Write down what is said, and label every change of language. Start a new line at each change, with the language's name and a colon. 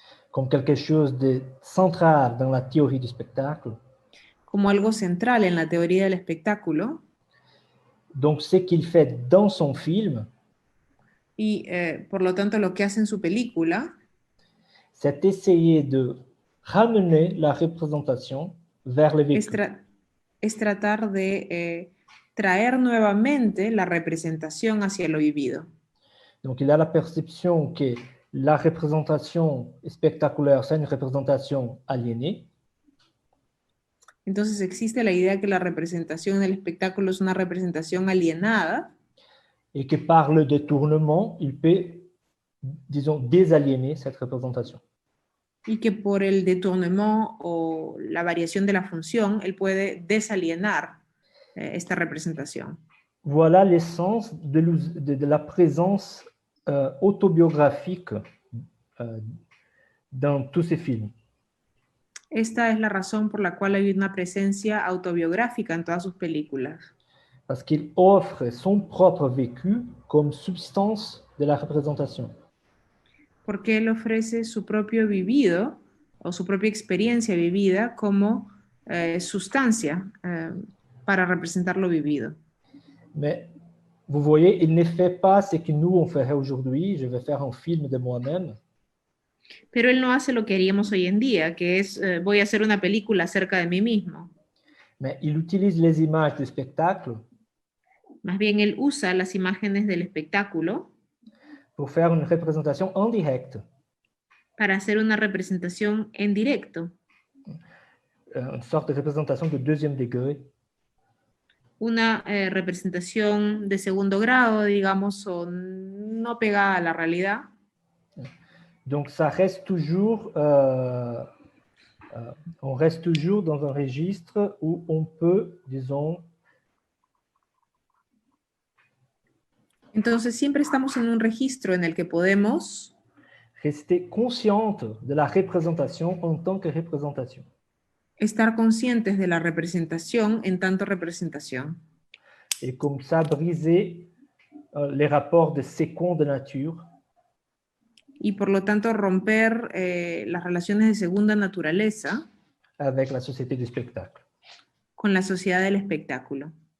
French: comme quelque chose de central dans la théorie du spectacle.
Spanish: como algo central en la teoría del espectáculo,
French: Donc, ce qu'il fait dans son film,
Spanish: y por lo tanto lo que hace en su película
French: c'est essayer de ramener la représentation vers le vécu.
Spanish: es tratar de traer nuevamente la representación hacia lo vivido.
French: Donc, il a la perception que la représentation spectaculaire, c'est une représentation aliénée.
Spanish: Entonces existe la idea que la representación del espectáculo es una representación alienada,
French: Et que par le détournement, il peut, disons, désaliéner cette représentation.
Spanish: y que por el détournement o la variación de la función, él puede desalienar esta representación.
French: Voilà l'essence de la présence autobiographique dans tous ces films.
Spanish: Esta es la razón por la cual hay una presencia autobiográfica en todas sus películas.
French: Parce qu'il offre son propre vécu comme substance de la représentation.
Spanish: Porque él ofrece su propio vivido o su propia experiencia vivida como sustancia para representar lo vivido.
French: Mais vous voyez, il ne fait pas ce que nous on ferait aujourd'hui. Je vais faire un film de moi-même.
Spanish: Pero él no hace lo que haríamos hoy en día, que es voy a hacer una película acerca de mí mismo.
French: Mais il utilise les images du spectacle
Spanish: Más bien él usa las imágenes del espectáculo
French: pour faire une représentation en direct.
Spanish: para hacer una representación en directo.
French: Une sorte de représentation de deuxième degré.
Spanish: Una representación de segundo grado, digamos, o no pegada a la realidad.
French: Donc, ça reste toujours, on reste toujours dans un registre où on peut, disons,
Spanish: Entonces siempre estamos en un registro en el que podemos
French: rester consciente de la représentation en tant que représentation.
Spanish: estar conscientes de la representación en tanto representación.
French: Et comme ça, briser les rapports de seconde nature
Spanish: Y por lo tanto romper las relaciones de segunda naturaleza
French: avec la société du spectacle.
Spanish: con la sociedad del espectáculo.